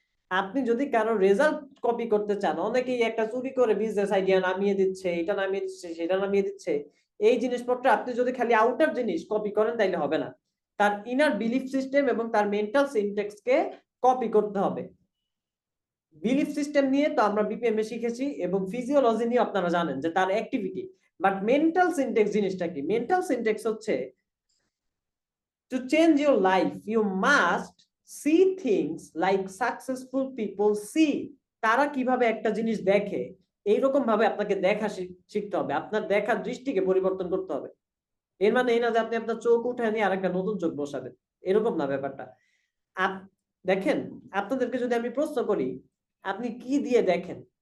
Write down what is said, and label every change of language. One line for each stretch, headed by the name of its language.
Bangla: আপনি যদি কারো রেজাল্ট কপি করতে চান, অনেকেই একটা চুরি করে বিজনেস আইডিয়া নামিয়ে দিচ্ছে, এটা নামিয়ে দিচ্ছে, সেটা নামিয়ে দিচ্ছে। এই জিনিসপত্র আপনি যদি খালি আউটার জিনিস কপি করেন, তাইলে হবে না। তার ইনার বিলিফ সিস্টেম এবং তার মেন্টাল সিনটেক্স কে কপি করতে হবে। বিলিফ সিস্টেম নিয়ে তো আমরা বিপিএম এ শিখেছি, এবং ফিজিওলজি নিয়ে আপনারা জানেন যে তার অ্যাক্টিভিটি। বাট মেন্টাল সিনটেক্স জিনিসটা কি?
English: mental syntax
Bangla: হচ্ছে,
English: to change your life you must see things like successful people see।
Bangla: তারা কিভাবে একটা জিনিস দেখে, এইরকম ভাবে আপনাকে দেখা শিখতে হবে। আপনার দেখার দৃষ্টিকে পরিবর্তন করতে হবে। এর মানে এই না যে আপনি আপনার চোখ উঠায় নিয়ে আরেকটা নতুন চোখ বসাবেন, এরকম না ব্যাপারটা। দেখেন, আপনাদেরকে যদি আমি প্রশ্ন করি, আপনি কি দিয়ে দেখেন?